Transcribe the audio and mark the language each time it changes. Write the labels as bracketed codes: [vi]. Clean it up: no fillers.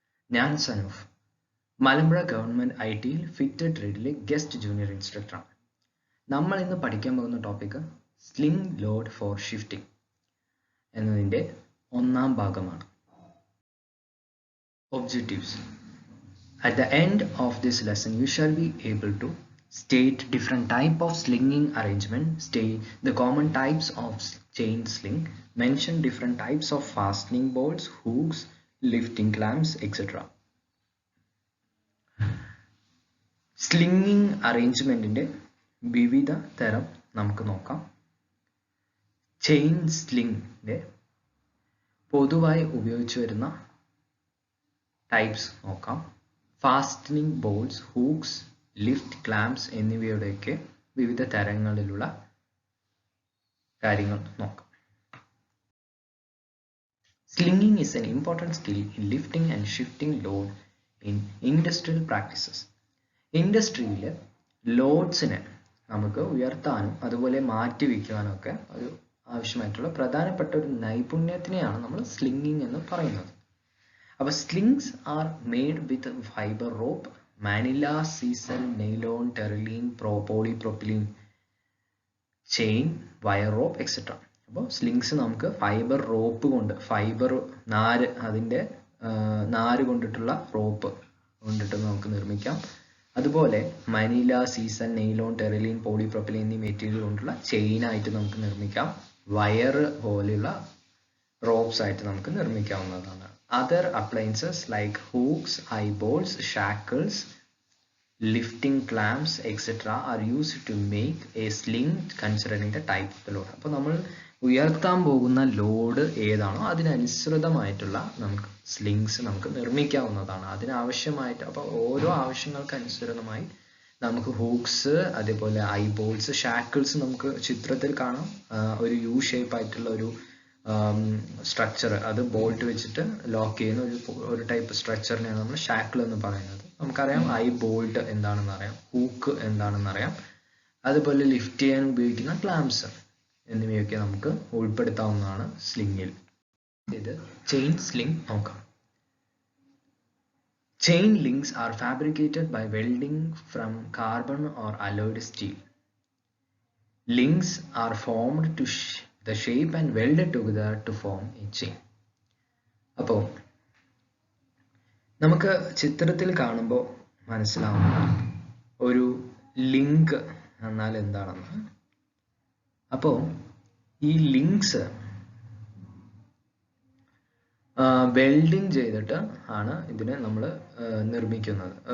[ml] ഞാൻ Sanoof, Malampuzha government ഐടിയിൽ fitted ട്രേഡിലെ guest junior ഇൻസ്ട്രക്ടറാണ്. നമ്മൾ ഇന്ന് പഠിക്കാൻ പോകുന്ന topic sling load four shifting എന്നതിൻ്റെ ഒന്നാം ഭാഗമാണ്. Objectives. [en] At the end of this lesson, you shall be able to state different type of slinging arrangement, state the common types of chain sling, mention different types of fastening bolts, hooks, lifting clamps, etc. [ml] സ്ലിംഗിങ് അറേഞ്ച്മെന്റിന്റെ വിവിധ തരം നമുക്ക് നോക്കാം. Chain സ്ലിംഗിന്റെ പൊതുവായി ഉപയോഗിച്ചു വരുന്ന types നോക്കാം. Fastening ബോൾട്സ്, Hooke's, lift ക്ലാംപ്സ് എന്നിവയുടെയൊക്കെ വിവിധ തരങ്ങളിലുള്ള കാര്യങ്ങൾ നോക്കാം. [en] Slinging is an important skill in lifting and shifting load in industrial practices. [ml] ഇൻഡസ്ട്രിയിലെ ലോഡ്സിനെ നമുക്ക് ഉയർത്താനും അതുപോലെ മാറ്റി വയ്ക്കുവാനും ഒക്കെ ഒരു ആവശ്യമായിട്ടുള്ള പ്രധാനപ്പെട്ട ഒരു നൈപുണ്യത്തിനെയാണ് നമ്മൾ സ്ലിംഗിങ് എന്ന് പറയുന്നത്. അപ്പോൾ [en] Slings are made with fibre rope, manila, sisal, nylon, terylene, polypropylene, chain, wire rope etcetera. [ml] അപ്പോൾ സ്ലിങ്സ് നമുക്ക് ഫൈബർ റോപ്പ് കൊണ്ട്, ഫൈബർ നാര്, അതിൻ്റെ നാര് കൊണ്ടിട്ടുള്ള റോപ്പ് കൊണ്ടിട്ട് നമുക്ക് നിർമ്മിക്കാം. അതുപോലെ മനില, സീസൻ, നെയ്ലോൺ, ടെറിലീൻ, പോളിപ്രോപ്പിലീൻ എന്നീ മെറ്റീരിയൽ കൊണ്ടുള്ള ചെയിനായിട്ട് നമുക്ക് നിർമ്മിക്കാം. വയർ പോലെയുള്ള റോപ്സ് ആയിട്ട് നമുക്ക് നിർമ്മിക്കാവുന്നതാണ്. [en] Other appliances like hooks, eye bolts, shackles, lifting clamps, etc. are used to make a sling considering the type of the load. [ml] അപ്പോൾ നമ്മൾ ഉയർത്താൻ പോകുന്ന ലോഡ് ഏതാണോ അതിനനുസൃതമായിട്ടുള്ള നമുക്ക് സ്ലിങ്സ് നമുക്ക് നിർമ്മിക്കാവുന്നതാണ്. അതിനാവശ്യമായിട്ട് അപ്പോൾ ഓരോ ആവശ്യങ്ങൾക്ക് അനുസൃതമായി നമുക്ക് ഹൂക്സ്, അതേപോലെ ഐ ബോൾട്സ്, ഷാക്കിൾസ് നമുക്ക് ചിത്രത്തിൽ കാണാം. ഒരു യു ഷേപ്പ് ആയിട്ടുള്ള ഒരു സ്ട്രക്ചർ, അത് ബോൾട്ട് വെച്ചിട്ട് ലോക്ക് ചെയ്യുന്ന ഒരു ടൈപ്പ് സ്ട്രക്ചറിനെയാണ് നമ്മൾ ഷാക്കിൾ എന്ന് പറയുന്നത്. നമുക്കറിയാം ഐ ബോൾട്ട് എന്താണെന്ന് അറിയാം, ഹൂക്ക് എന്താണെന്ന് അറിയാം, അതുപോലെ ലിഫ്റ്റ് ചെയ്യാൻ ഉപയോഗിക്കുന്ന ക്ലാംപ്സ് എന്നിവയൊക്കെ നമുക്ക് ഉൾപ്പെടുത്താവുന്നതാണ് സ്ലിംഗിൽ. ഇത് ചെയിൻ സ്ലിംഗ് നോക്കാം. [en] Chain links are fabricated by welding from carbon or alloyed steel. Links are formed to the shape and welded together to form a chain. [ml] അപ്പോൾ നമുക്ക് ചിത്രത്തിൽ കാണുമ്പോൾ മനസ്സിലാവുന്ന ഒരു ലിങ്ക് എന്നാൽ എന്താണെന്ന്. അപ്പോൾ ഈ ലിങ്ക്സ് വെൽഡിങ് ചെയ്തിട്ട് ആണ് ഇതിനെ നമ്മൾ നിർമ്മിക്കുന്നത്.